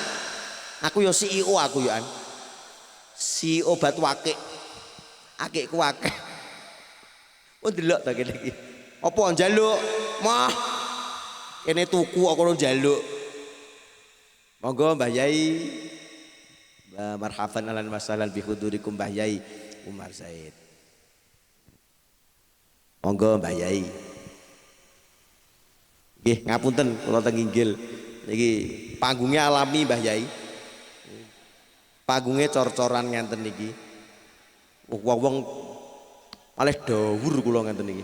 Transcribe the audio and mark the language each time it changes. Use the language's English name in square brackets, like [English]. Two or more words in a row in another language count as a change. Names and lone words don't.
[Javanese] Aku yo CEO aku yo an. CEO Batu Akik. Akikku akeh. Oh ndelok ta kene iki. Apa njaluk? Mah. Kene tuku kok ora njaluk. Monggo Mbah Yai. [Arabic] مرحبا أهلا وسهلا بحضوركم Mbah Yai Umar Said. [Javanese] Monggo Mbah Yai. Nggih, ngapunten kula teng inggil. Niki panggungnya alami Mbah Yai. Panggungnya cor-coran ngenten niki. Wong-wong malih dawur kula ngenten niki.